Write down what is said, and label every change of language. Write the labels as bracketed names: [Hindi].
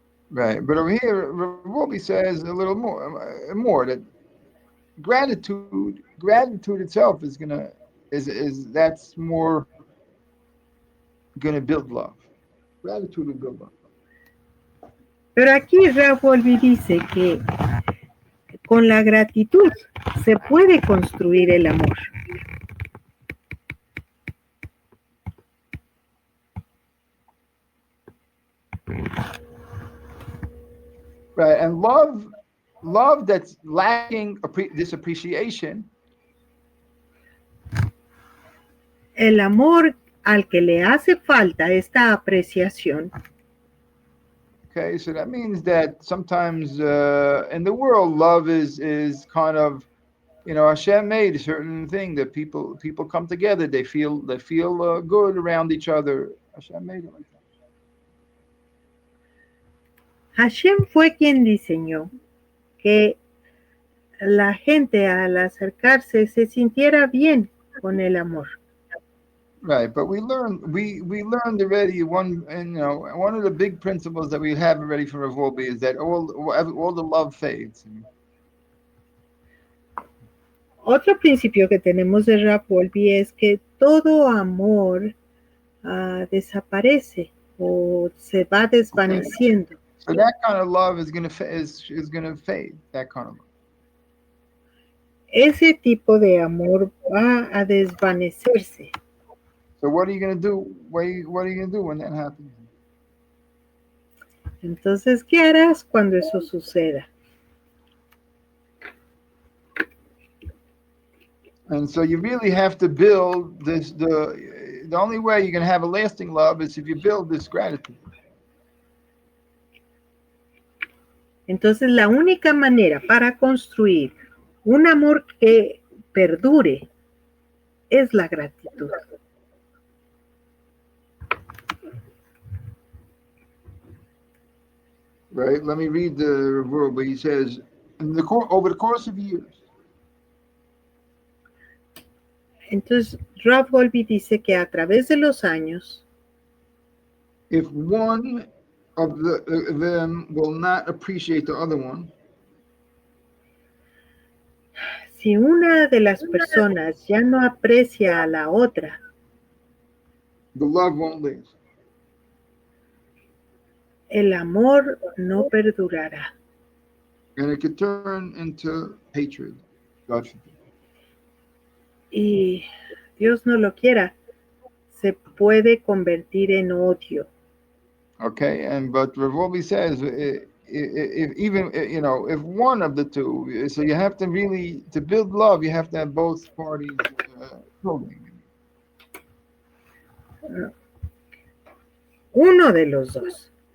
[English] Right. But over here, Wolbe says a little more that gratitude itself is gonna is that's more gonna build love. Gratitude will build love. [Spanish] Pero aquí Wolbe dice que con la gratitud se puede construir el amor. [English] Right. And love that's lacking this appreciation. [Spanish] El amor al que le hace falta esta apreciación. [English] Okay, so that means that sometimes in the world, love is kind of, Hashem made a certain thing that people come together. They feel good around each other. Hashem made it like that. [Spanish] Hashem fue quien diseñó que la gente al acercarse se sintiera bien con el amor. [English] Right, but we learned already one of the big principles that we have already from Wolbe is that all the love fades. [Spanish] Otro principio que tenemos de Wolbe es que todo amor desaparece o se va desvaneciendo. [English] Okay. So that kind of love is gonna fade. That kind of love. [Spanish] Ese tipo de amor va a desvanecerse. [English] So what are you gonna do? What are you gonna do when that happens? [Spanish] Entonces, ¿qué harás cuando eso suceda? [English] And so you really have to build this. The only way you're gonna have a lasting love is if you build this gratitude. [Spanish] Entonces, la única manera para construir un amor que perdure es la gratitud. [English] Right. Let me read the word where he says, over the course of years. [Spanish] Entonces, Wolbe dice que a través de los años, [English] if one of them will not appreciate the other one, [Spanish] si una de las personas ya no aprecia a la otra, [English] the love won't last. [Spanish] El amor no perdurará. [English] And it could turn into hatred. God forbid. [Spanish] Y Dios no lo quiera, se puede convertir en odio. [English] Okay, but Wolbe says if even if one of the two, so you have to really to build love, you have to have both parties building. [Spanish] Uno de los dos.